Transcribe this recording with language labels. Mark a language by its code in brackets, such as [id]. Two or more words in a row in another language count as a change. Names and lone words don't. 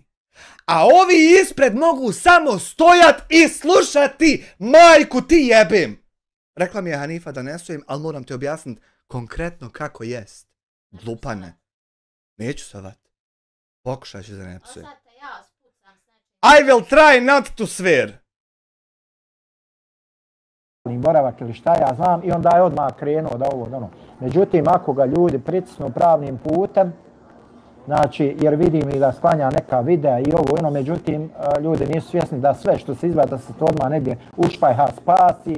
[bs] A ovi ispred mogu samo stojat i slušati, majku ti jebim. Rekla mi je Hanifa da ne stojim, ali moram ti objasniti konkretno kako jest. Glupane. Neću savat. Pokušat ću da ne psujem. [en] I will try not to swear. [bs] Boravak ili šta ja znam i onda je odmah krenuo da ovo, ono. Međutim, ako ga ljudi pritisnu pravnim putem, znači, jer vidim i da sklanja neka videa i ovo, ono, međutim, ljudi nisu svjesni da sve što se izgleda da se to odmah negdje ušpajha spasi.